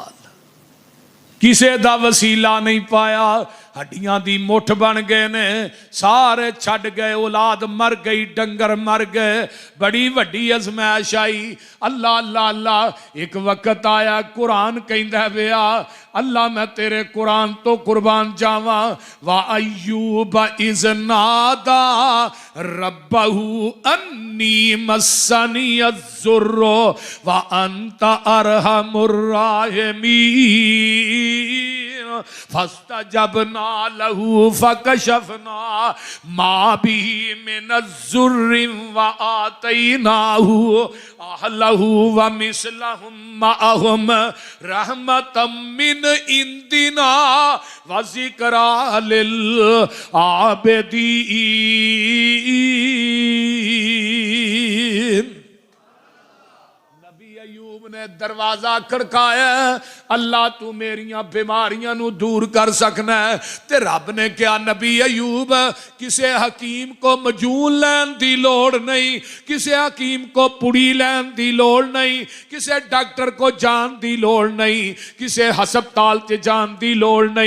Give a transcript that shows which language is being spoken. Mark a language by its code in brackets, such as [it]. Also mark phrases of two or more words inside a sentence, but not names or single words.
[pa] ਕਿਸੇ ਦਾ ਵਸੀਲਾ ਨਹੀਂ ਪਾਇਆ, ਹੱਡੀਆਂ ਦੀ ਮੁੱਠ ਬਣ ਗਏ ਨੇ, ਸਾਰੇ ਛੱਡ ਗਏ, ਔਲਾਦ ਮਰ ਗਈ, ਡੰਗਰ ਮਰ ਗਏ, ਬੜੀ ਵੱਡੀ ਆਜ਼ਮਾਇਸ਼ ਆਈ। ਅੱਲਾਹ ਅੱਲਾਹ ਅੱਲਾਹ। ਇੱਕ ਵਕਤ ਆਇਆ ਕੁਰਾਨ ਕਹਿੰਦਾ ਪਿਆ ਅੱਲਾਹ ਮੈਂ ਤੇਰੇ ਕੁਰਾਨ ਤੋਂ ਕੁਰਬਾਨ ਜਾਵਾਂ [ar] وأيوب إذ نادى ربه أني مسني الضر وأنت أرحم الراحمين فاستجبنا له فكشفنا ما به من ضر وآتيناه أهله ومثلهم معهم رحمة من عندنا وذكرى للعابدين. [pa] ਨੇ ਦਰਵਾਜ਼ਾ ਖੜਕਾਇਆ ਅੱਲਾਹ ਤੂੰ ਮੇਰੀਆਂ ਬੀਮਾਰੀਆਂ ਨੂੰ ਦੂਰ ਕਰ ਸਕਨਾ ਹੈ। ਤੇ ਰੱਬ ਨੇ ਕਿਹਾ ਨਬੀ ਅਯੂਬ ਕਿਸੇ ਹਕੀਮ ਕੋ ਮਜੂਨ ਲੈਣ ਦੀ ਲੋੜ ਨਹੀਂ, ਕਿਸੇ ਹਕੀਮ ਕੋ ਪੁੜੀ ਲੈਣ ਦੀ ਲੋੜ ਨਹੀਂ, ਕਿਸੇ ਡਾਕਟਰ ਕੋ ਜਾਣ ਦੀ ਲੋੜ ਨਹੀਂ, ਕਿਸੇ ਹਸਪਤਾਲ ਤੇ ਜਾਣ ਦੀ ਲੋੜ ਨਹੀਂ।